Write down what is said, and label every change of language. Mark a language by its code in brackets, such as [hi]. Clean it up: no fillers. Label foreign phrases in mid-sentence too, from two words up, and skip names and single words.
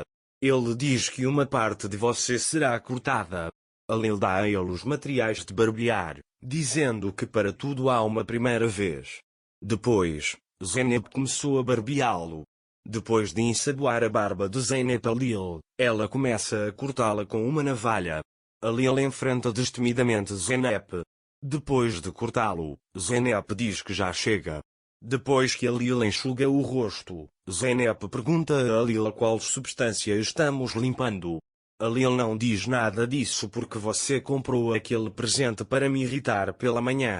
[pt] Ele diz que uma parte de você será cortada. Halil dá a ele os materiais de barbear, dizendo que para tudo há uma primeira vez. Depois, Zeynep começou a barbeá-lo. Depois de ensaboar a barba de Zeynep Halil, ela começa a cortá-la com uma navalha. Halil enfrenta destemidamente Zeynep. Depois de cortá-lo, Zeynep diz que já chega. Depois que Halil enxuga o rosto, Zeynep pergunta a Halil a qual substância estamos limpando. Halil não diz nada disso porque você comprou aquele presente para me irritar pela manhã.